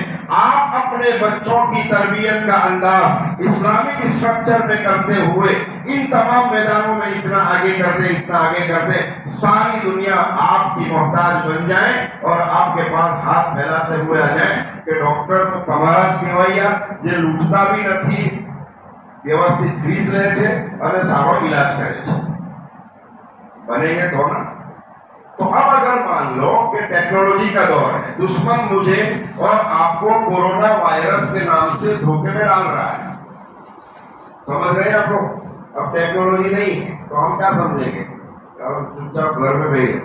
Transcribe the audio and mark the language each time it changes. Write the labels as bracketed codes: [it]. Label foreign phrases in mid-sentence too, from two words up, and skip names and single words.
[ur] آپ اپنے بچوں کی تربیت کا انداز اسلامک اسٹرکچر میں کرتے ہوئے ان تمام میدانوں میں اتنا آگے کر دیں، اتنا آگے کر دیں، ساری دنیا آپ کی محتاج بن جائیں اور آپ کے پاس ہاتھ پھیلاتے ہوئے آ جائیں کہ ڈاکٹر تو [gu] તમારા જ કહેવાયા જે લૂંટતા બી નથી, વ્યવસ્થિત ફીસ લે છે અને સારો ઇલાજ કરે છે। બનેંગે તો ના। [ur] تو اب اگر مان لو کہ ٹیکنالوجی کا دور ہے، دشمن مجھے اور آپ کو کورونا وائرس کے نام سے دھوکے میں ڈال رہا ہے، سمجھ رہے ہیں آپ لوگ؟ اب ٹیکنالوجی نہیں ہے تو ہم کیا سمجھیں گے؟ چپ چاپ گھر میں بیٹھے۔